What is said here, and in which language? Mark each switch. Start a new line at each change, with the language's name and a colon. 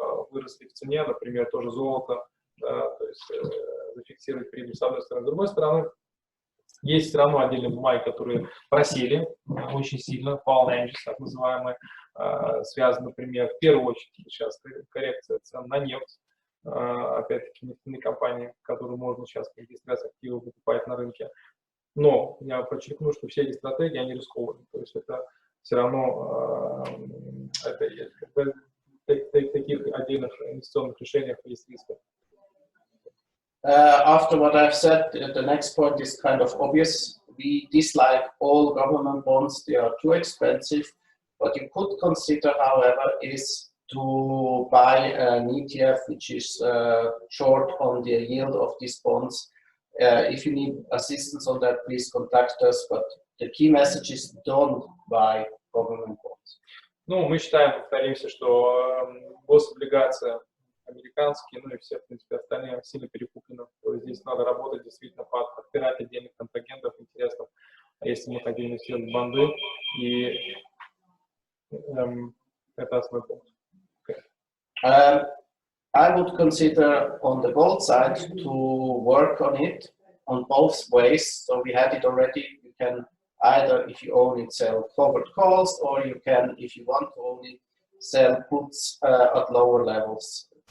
Russian: выросли в цене, например, тоже золото, да, то есть зафиксировать прибыль с одной стороны. С другой стороны, есть все равно отдельные бумаги, которые просели очень сильно, fall так называемые, связаны, например, в первую очередь сейчас коррекция цен на нефть, опять-таки нефтяные компании, которые можно сейчас по регистрации активов покупать на рынке. Но я подчеркну, что все эти стратегии, они рискованные, то есть это все равно в таких отдельных инвестиционных решениях есть риски.
English: After what I've said, the next point is kind of obvious. We dislike all government bonds. They are too expensive. What you could consider, however, is to buy an ETF which is short on the yield of these bonds. If you need assistance on that, please contact us. But the key message is don't buy government bonds.
Russian: Ну, мы считаем, повторимся, что гособлигация американские, ну и все, в принципе, остальные сильно перекуплены. То есть здесь надо работать действительно подбирать отдельных контрагентов интересных, если мы хотим инвестировать в банды. И это основной пункт.
English: I would consider on the gold side to work on it on both ways. So we had it already. You can either, if you own it, sell covered calls, or you can, if you want to own it, sell puts at lower levels.